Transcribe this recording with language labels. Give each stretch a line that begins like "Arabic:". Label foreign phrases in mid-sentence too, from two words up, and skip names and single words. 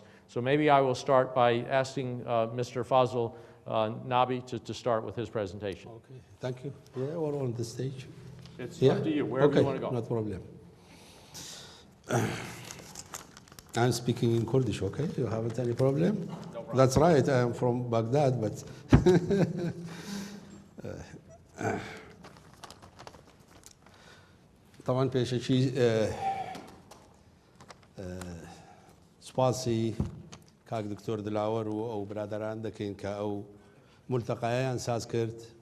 English: So maybe I will start by asking Mr. Fazl Nabi to start with his presentation. Okay, thank you. Yeah, we're on the stage. It's up to you, wherever you want to go. No problem. I'm speaking in Kurdish, okay? You haven't any problem? No problem. That's right, I'm from Baghdad, but
Central Kurdish: طبعا پێشەکی سپاسی کاک دکتۆر دلاوەر و ئەو برادران دەکەین کە ئەو مولتەقایان ساز کرد.